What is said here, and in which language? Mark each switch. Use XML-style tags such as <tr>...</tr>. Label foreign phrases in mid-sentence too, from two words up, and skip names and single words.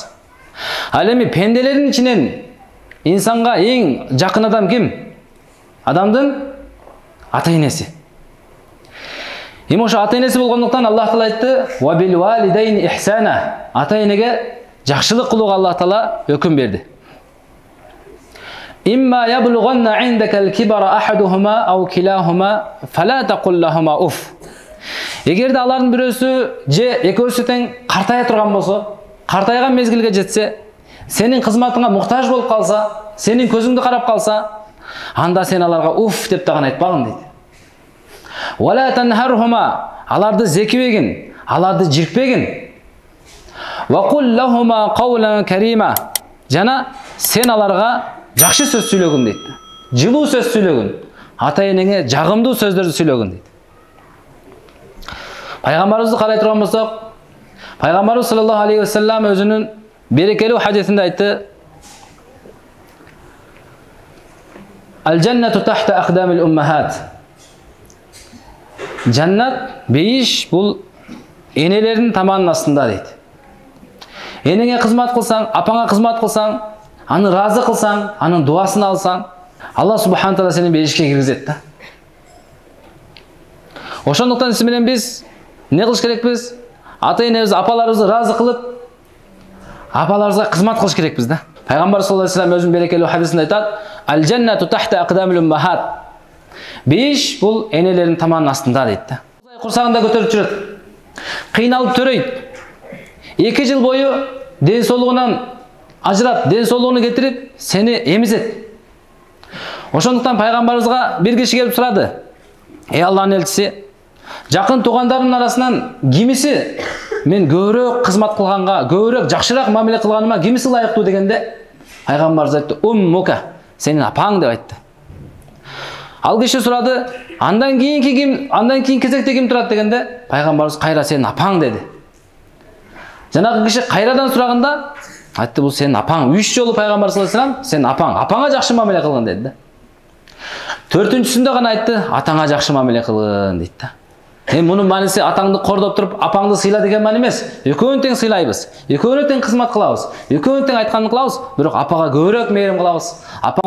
<ky>Ал эми пенделердин ичинен инсанга эң жакын адам ким? Адамдын ата-энеси. Эми ошо ата-энеси болгондуктан Аллах Таала айтты:</ky> <ar>"وبالوالدين إحسانا".</ar> <ky>Ата-энеге жакшылык кылууга Аллах Таала өкүм берди.</ky> <ar>إما يبلغن عندك الكبر أحدهما أو كلاهما فلا تقل لهما أف.</ar> <ky>Эгерде алардын бирөөсү же экөөсү тең картая турган болсо, картайган мезгилге жетсе, сенин кызматыңа муктаж болуп калса, сенин көзүңдү карап калса, анда сен аларга уф деп дагы айтпагын дейт.</ky> <ar>ولا تنهرهما,</ar> <ky>аларды зекибегин, аларды жиркпегин.</ky> <ar>وقل لهما قولا كريما,</ar> <ky>жана сен аларга жакшы сөз сүйлөгүн дейт. Жылуу сөз сүйлөгүн. Ата-энеңе жагымдуу сөздөрдү сүйлөгүн дейт. Пайгамбарыбызды карай турган болсок, Пайгамбарыбыз</ky> <ar>صلى الله عليه وسلم</ar> <ky>өзүнүн берекелүү хадисинде айтты:</ky> <ar>"الجنة تحت أقدام الأمهات".</ar> <ky>Жаннат, бейиш бул энелердин таманынын астында дейт. Энеңе кызмат кылсаң, апаңа кызмат кылсаң, аны разы кылсаң, анын дуасын алсаң, Аллах субхана таала сени бейишке киргизет да. Ошондуктан сиз менен биз не кылыш керекпиз? Ата-энебиз, апаларыбызды разы кылып, апаларыбызга кызмат кылыш керекпиз да. Пайгамбар</ky> <ar>صلى الله عليه وسلم</ar> <ky>өзүнүн берекелүү хадисинде айтат:</ky> <ar>"الجنة تحت أقدام الأمهات".</ar> <ky>Бейиш бул энелердин таманынын астында дейт да. Курсагында көтөрүп жүрөт. Кыйналып төрөйт. 2 жыл бою ден соолугунан ажырап, ден соолугуну кетирип, сени эмизет. Ошондуктан пайгамбарыбызга бир киши келип сурады: "Эй Аллахтын элчиси, жакын туугандарымдын арасынан кимиси мен көбүрөөк кызмат кылганга, көбүрөөк жакшыраак мамиле кылганыма кимиси ылайыктуу?" дегенде, пайгамбарыбыз айтты: "Уммука", сенин апаң деп айтты. Ал киши сурады: "Андан кийинки ким? Андан кийин кезекте ким турат?" дегенде, пайгамбарыбыз кайра сенин апаң деди. Жанагы киши кайрадан сураганда, Айтты,</ky> <kk>бұл сенің апаң. 3 жолы пайғамбар</kk> <ar>صلى الله عليه وسلم</ar> <kk>сенің апаң, апаңа жақсы мамиле қылғын деді да. 4-түсінде ғана айтты, атаңа жақсы мамиле қылғын дейді да. Мұның мәнісі атаңды қордап тұрып, апаңды сыйла деген мән емес. Екеуін тең сыйлайбыз, екеуіне тең қызмат қылабыз, екеуіне тең айтқанын қылабыз, бірақ апаға көбірек мейірім қылабыз, апаға</kk>